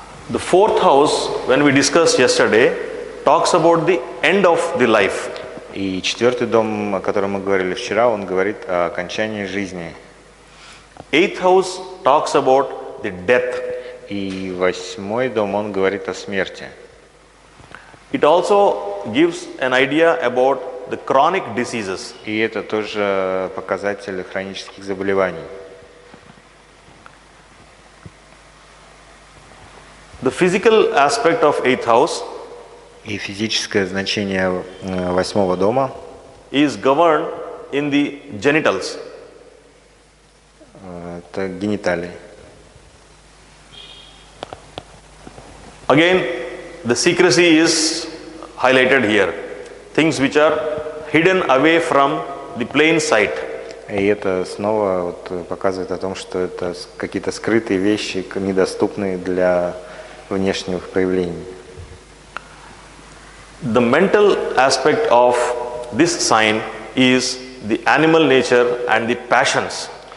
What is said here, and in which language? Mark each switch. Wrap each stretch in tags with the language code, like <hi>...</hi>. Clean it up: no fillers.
<en>The fourth house, when we discussed yesterday, talks about the end of the life.</en> <ru>И 4-й дом, о котором мы говорили вчера, он говорит о окончании жизни.</ru> <en>Eighth house talks about the death.</en> <ru>И 8-й дом, он говорит о смерти.</ru> <en>It also gives an idea about the chronic diseases.</en> <ru>И это тоже показатель хронических заболеваний.</ru> <en>The physical aspect of eighth house</en> <ru>И физическое значение 8-го дома</ru> <en>is governed in the genitals.</en> <ru>это гениталии.</ru> <en>Again, the secrecy is highlighted here. Things which are hidden away from the plain sight.</en> <ru>И это снова показывает о том, что это какие-то скрытые вещи, недоступные для внешних проявлений.</ru> <en>The mental aspect of this sign is the animal nature and the passions.</en>